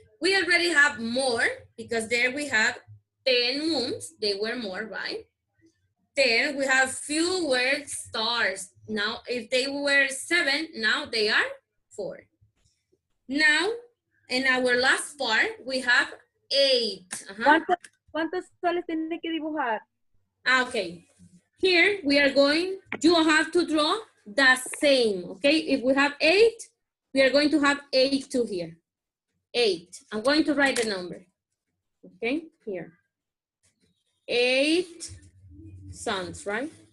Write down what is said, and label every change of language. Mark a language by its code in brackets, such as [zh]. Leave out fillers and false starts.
[en] We already have more because there we have 10 moons. They were more, right? Then we have fewer stars. Now, if they were 7, now they are 4. Now, in our last part, we have 8. [es] ¿Cuántos soles tiene que dibujar? [en] Okay. Here we are going, you have to draw the same, okay? If we have 8, we are going to have 8 to here. 8. I'm going to write the number. Okay, here. 8 sons, right?